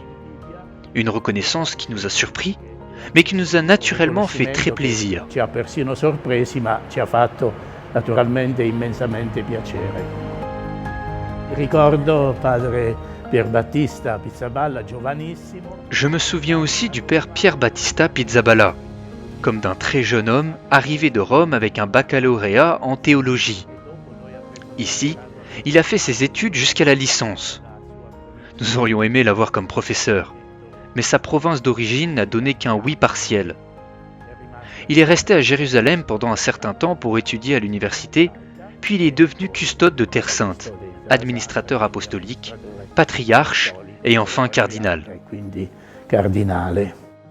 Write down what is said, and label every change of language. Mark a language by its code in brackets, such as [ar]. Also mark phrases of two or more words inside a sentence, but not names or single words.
[fr] Une reconnaissance qui nous a surpris, mais qui nous a naturellement fait très plaisir. [it] Ci ha persino sorpresi, ma ci ha fatto naturalmente immensamente piacere. Ricordo padre Pierbattista Pizzaballa, giovanissimo. [fr] Je me souviens aussi du père Pierre Battista Pizzaballa, comme d'un très jeune homme arrivé de Rome avec un baccalauréat en théologie. Ici, il a fait ses études jusqu'à la licence. Nous aurions aimé l'avoir comme professeur, mais sa province d'origine n'a donné qu'un oui partiel. Il est resté à Jérusalem pendant un certain temps pour étudier à l'université, puis il est devenu custode de Terre Sainte, administrateur apostolique, patriarche et enfin cardinal. [it] Quindi cardinale.